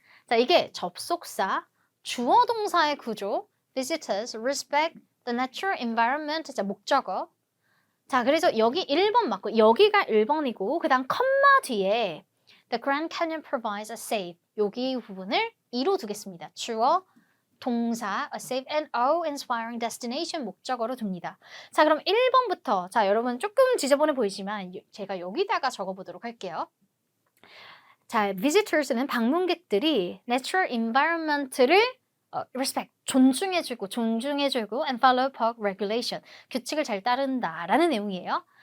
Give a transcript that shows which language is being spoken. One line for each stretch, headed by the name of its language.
Korean: 자, 이게 접속사, 주어 동사의 구조.
English: visitors respect the natural environment.
Korean: 자, 목적어. 자, 그래서 여기 1번 맞고 여기가 1번이고 그 다음 컴마 뒤에
English: the Grand Canyon provides a safe.
Korean: 여기 부분을 2로 두겠습니다. 주어, 동사,
English: a safe and awe-inspiring destination
Korean: 목적어로 둡니다. 자, 그럼 1번부터 자, 여러분 조금 지저분해 보이지만 제가 여기다가 적어보도록 할게요. 자, visitors는 방문객들이 natural environment를 respect, 존중해주고
English: and follow park regulation,
Korean: 규칙을 잘 따른다라는 내용이에요.